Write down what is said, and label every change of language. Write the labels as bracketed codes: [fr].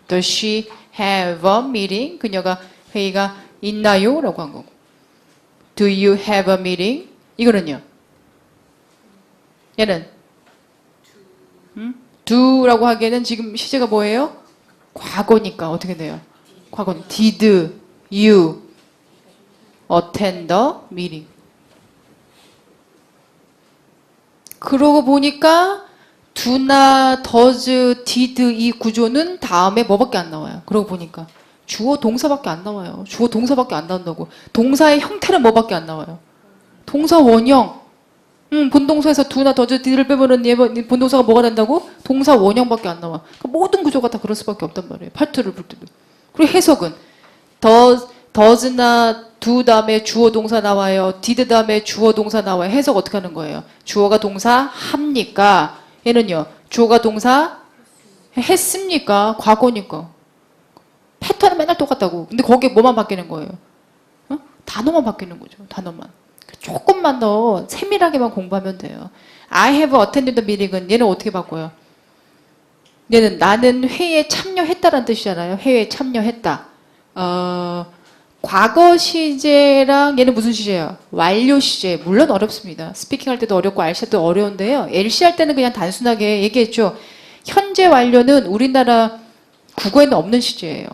[en] Does she have a meeting? [ko] 그녀가 회의가 있나요? 라고 한 거고. [en] Do you have a meeting? [ko] 이거는요. 얘는 do라고 하기에는 지금 시제가 뭐예요? 과거니까 어떻게 돼요? 과거는 [en] did you attend the meeting? [ko] 그러고 보니까 do나 does, did 이 구조는 다음에 뭐밖에 안 나와요. 그러고 보니까 주어 동사밖에 안 나와요. 주어 동사밖에 안 나온다고. 동사의 형태는 뭐밖에 안 나와요. 동사 원형. 본동사에서 do나 does, did를 빼면은 얘 본동사가 뭐가 된다고? 동사 원형밖에 안 나와. 그러니까 모든 구조가 다 그럴 수밖에 없단 말이에요. 파트를 볼 때도. 그리고 해석은 does나 do 다음에 주어 동사 나와요. did 다음에 주어 동사 나와요. 해석 어떻게 하는 거예요? 주어가 동사 합니까? 얘는요. 주어가 동사 했습니까? 과거니까. 패턴은 맨날 똑같다고. 근데 거기에 뭐만 바뀌는 거예요? 단어만 바뀌는 거죠. 단어만. 조금만 더 세밀하게만 공부하면 돼요. [en] I have attended the meeting은 [ko] 얘는 어떻게 바꿔요? 얘는 나는 회의에 참여했다라는 뜻이잖아요. 회의에 참여했다. 과거 시제랑 얘는 무슨 시제예요? 완료 시제. 물론 어렵습니다. 스피킹 할 때도 어렵고 RC 할 때도 어려운데요. LC 할 때는 그냥 단순하게 얘기했죠. 현재 완료는 우리나라 국어에는 없는 시제예요.